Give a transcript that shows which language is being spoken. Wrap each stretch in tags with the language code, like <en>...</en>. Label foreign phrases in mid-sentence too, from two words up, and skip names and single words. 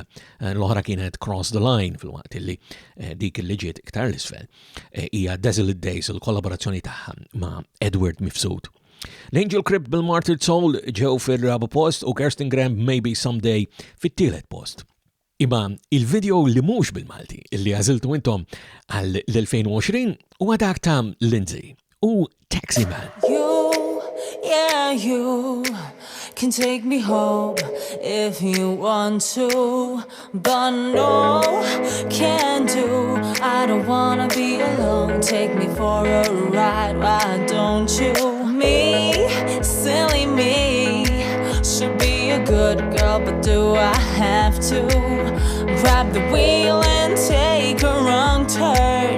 <mt>L-oħra kienet Cross the Line fil-waqt illi dik illi ġiet iktar l-isfel hija Desolate Days il-kollaborazzjoni tagħha ma' Edward Mifsud. L-Angel Crypt bil-Martyred Soul ġew fir-raba' post u Kirsten Graham Maybe Someday fit-tielet post. Imma il-video li mhux bil-Malti illi għażiltu intom għal l-2020 huwa dak ta' Lindsay u Taxi Man.</mt> <en>You can take me home if you want to, but no, can't do. I don't wanna be alone. Take me for a ride, why don't you? Me, silly me, should be a good girl, but do I have to grab the wheel and take a wrong turn?</en>